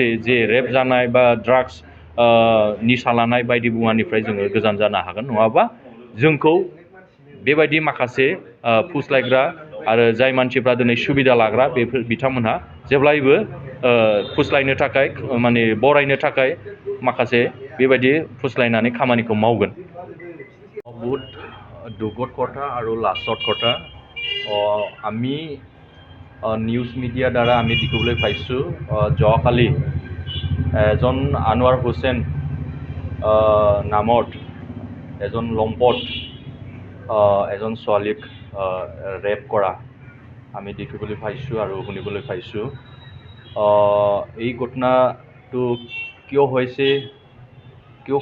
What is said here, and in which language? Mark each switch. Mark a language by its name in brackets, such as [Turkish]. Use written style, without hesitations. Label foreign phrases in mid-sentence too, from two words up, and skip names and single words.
[Bodo] जे रेप जानाय बा ड्राग्स निसा लानाय बायदि मुवानिफ्राय जोङो गोजान जानो हागोन नङाबा जोंखौ बेबायदि माखासे फुस्लायग्रा आरो जाय मानसिफ्रा दिनै सुबिदा लाग्रा बेफोर बिथांमोनहा जेब्लायबो फुस्लायनो थाखाय माने बरायनो थाखाय माखासे बेबायदि फुस्लायनानै खामानिखौ मावगोन [Assamese] বহুত দুখত কথা আৰু লাজত কথা আমি নিউজ মিডিয়াৰ দ্বাৰা আমি দেখিবলৈ পাইছোঁ যোৱাকালি এজন আনোৱাৰ হুছেইন নামত এজন লম্পট এজন ছোৱালীক ৰেপ কৰা আমি দেখিবলৈ পাইছোঁ আৰু শুনিবলৈ পাইছোঁ এই ঘটনাটো কিয় হৈছে কিয়